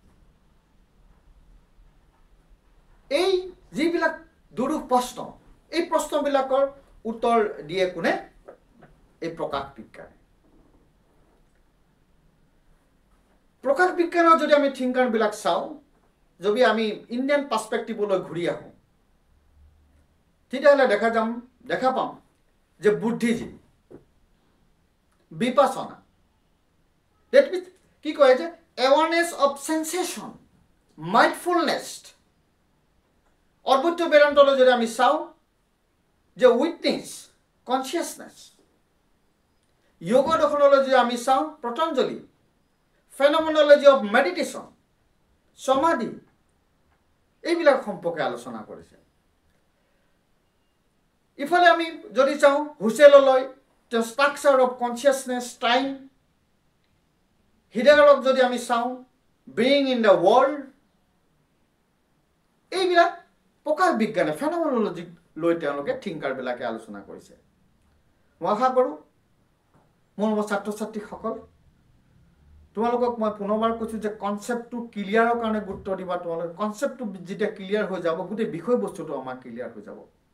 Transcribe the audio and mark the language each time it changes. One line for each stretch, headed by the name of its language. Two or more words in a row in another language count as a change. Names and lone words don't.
Assamese: এই যিবিলাক দুৰূহ প্ৰশ্ন এই প্ৰশ্নবিলাকৰ উত্তৰ দিয়ে কোনে এই প্ৰকাশ বিজ্ঞানে প্ৰকাশ বিজ্ঞানৰ যদি আমি থিংকাৰবিলাক চাওঁ যদি আমি ইণ্ডিয়ান পাৰ্সপেক্টিভলৈ ঘূৰি আহোঁ তেতিয়াহ'লে দেখা পাম যে বুদ্ধিজীৱী বিপাসনা
English: that means
Assamese: কি কয় যে
English: awareness of sensation mindfulness
Assamese: অদ্বৈত বেদান্তলৈ যদি আমি চাওঁ যে
English: witness consciousness
Assamese: যোগ দৰ্শনলৈ যদি আমি চাওঁ পতঞ্জলি
English: phenomenology of meditation
Assamese: সমাধি এইবিলাক সম্পৰ্কে আলোচনা কৰিছে ইফালে আমি যদি চাওঁ হুছেললৈ
English: the structure of consciousness time
Assamese: হিডেগাৰক যদি আমি চাওঁ
English: being in the world
Assamese: এইবিলাক প্ৰকাশ বিজ্ঞানে ফেনমেনলজি লৈ তেওঁলোকে থিংকাৰবিলাকে আলোচনা কৰিছে মই আশা কৰোঁ মোৰ ছাত্ৰ ছাত্ৰীসকল তোমালোকক মই পুনৰবাৰ কৈছোঁ যে কনচেপ্টটো ক্লিয়াৰৰ কাৰণে গুৰুত্ব দিবা তোমালোকে কনচেপ্টটো যেতিয়া ক্লিয়াৰ হৈ যাব গোটেই বিষয়বস্তুটো আমাৰ ক্লিয়াৰ হৈ যাব